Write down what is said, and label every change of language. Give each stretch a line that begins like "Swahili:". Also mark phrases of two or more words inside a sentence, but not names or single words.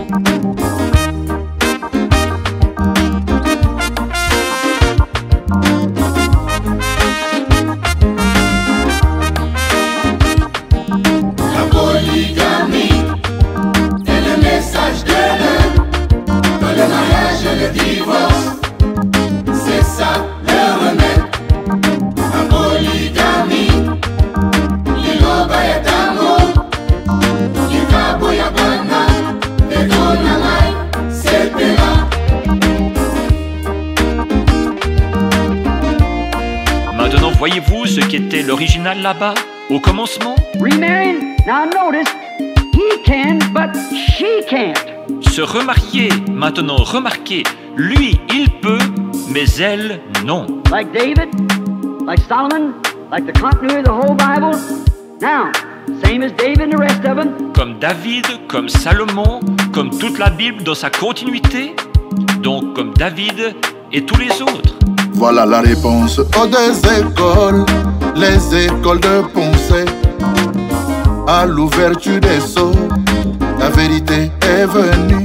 French: La polygamie est le message de l'heure. Dans le mariage et le divorce, c'est ça le remède. La polygamie,
Lingala: l'iloba ya tango, likabo ya bana, betona ngai, sepela.
French: Maintenant, voyez-vous ce qu'était l'original là-bas, au commencement?
English: Remarrying, now notice, he can, but she can't.
French: Se remarier, maintenant remarquez, lui il peut, mais elle non.
English: Like David, like Solomon, like the continuity of the whole Bible. Now, same as David and the rest of them.
French: Comme David, comme Salomon, comme toute la Bible dans sa continuité, donc comme David et tous les autres. Voilà la réponse aux deux écoles, les écoles de pensée. À l'ouverture des sceaux, la vérité est venue.